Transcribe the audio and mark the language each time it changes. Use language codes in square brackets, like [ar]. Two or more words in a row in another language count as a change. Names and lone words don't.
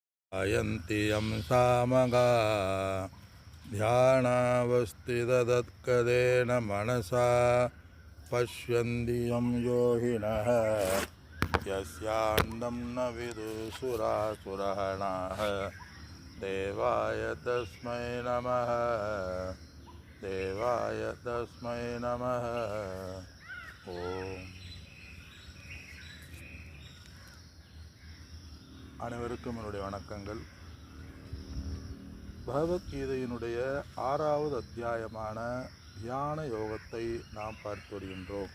[sa] अयन्ति यं सामगा ध्यानावस्थिततत्कदेन मनसा पश्यन्ति यं योगिनः यस्यान्तं न विदुसुरासुरगणाः देवाय तस्मै नमः देवाय तस्मै नमः ஓம். [ta] அனைவருக்கும் என்னுடைய வணக்கங்கள். பகவத்கீதையினுடைய 6வது அத்தியாயமான தியான யோகத்தை நாம் பார்த்து வருகின்றோம்.